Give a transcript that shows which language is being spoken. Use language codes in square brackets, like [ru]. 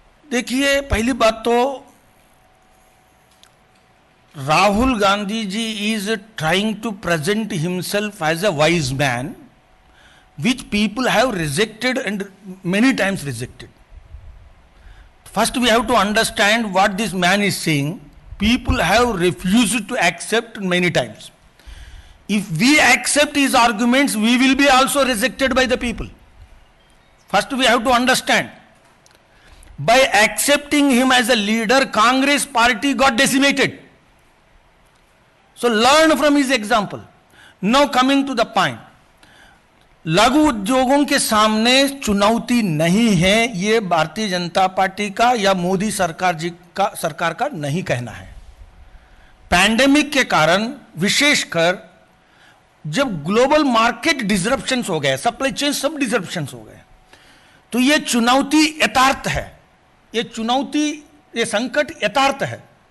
[hi] देखिए, पहली बात तो [en] Rahul Gandhi ji is trying to present himself as a wise man which people have rejected and many times rejected. First we have to understand what this man is saying. People have refused to accept many times. If we accept his arguments, we will be also rejected by the people. First we have to understand. By accepting him as a leader, Congress party got decimated. So learn from his example. Now coming to the point. [hi] लघु उद्योगों के सामने चुनौती नहीं है, ये Bharatiya Janata party का या मोदी सरकार का नहीं कहना है। पैंडेमिक के कारण विशेषकर जब ग्लोबल मार्केट डिसरप्शंस हो गए, सप्लाई चेन सब डिसरप्शंस हो गए, तो ये चुनौती यथार्थ है, ये संकट यथार्थ है।